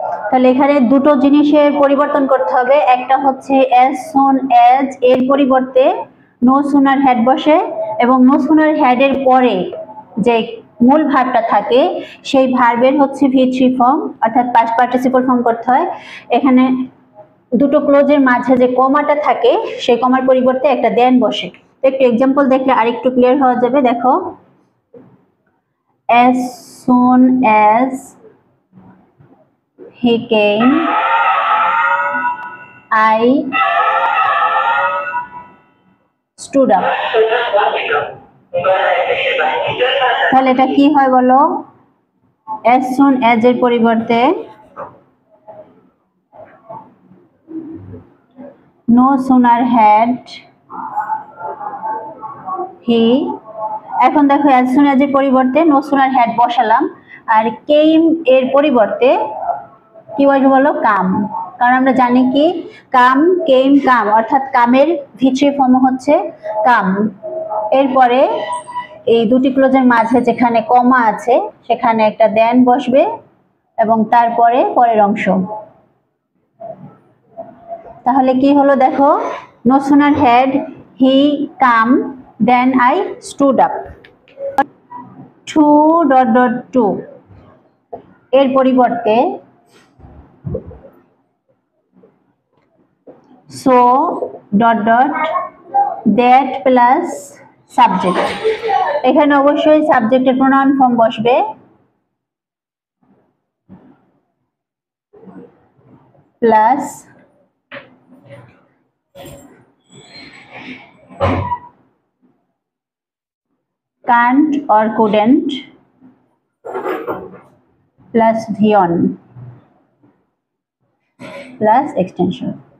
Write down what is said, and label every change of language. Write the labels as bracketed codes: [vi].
[bn] তাহলে এখানে দুটো জিনিসের পরিবর্তন করতে হবে, একটা হচ্ছে as soon as এর পরিবর্তে no sooner had বসে এবং no sooner had এর পরে যে মূল ভার্বটা থাকে সেই ভার্বের হচ্ছে V3 ফর্ম অর্থাৎ পাস্ট পার্টিসিপল ফর্ম করতে হয়। এখানে দুটো ক্লোজের মাঝে যে কমাটা থাকে সেই কমার পরিবর্তে একটা দেন বসে। একটু এক্সাম্পল দেখলে আরেকটু ক্লিয়ার হওয়া যাবে। দেখো [en] as soon as he came I stood up। [bn] তাহলে এটা কি হয় বলো, as soon as এর পরিবর্তে [en] no sooner had he, [bn] এখন দেখো as soon as এর পরিবর্তে no sooner had বসালাম আর came এর পরিবর্তে কি বলবো বলো, কাম। কারণ আমরা জানি কি কাম কেম কাম অর্থাৎ কামের V3 ফর্ম হচ্ছে কাম। এরপরে এই দুটি ক্লোজের মাঝে যেখানে কমা আছে সেখানে একটা দেন বসবে এবং তারপরে পরের অংশ। তাহলে কি হলো দেখো, [en] no sooner had he come then I stood up। 2 এর পরিবর্তে so ... that plus [bn] সাবজেক্ট। এখানে অবশ্যই সাবজেক্টের প্রোনাউন ফর্ম বসবে [en] Plus can't or couldn't plus beyond plus extension।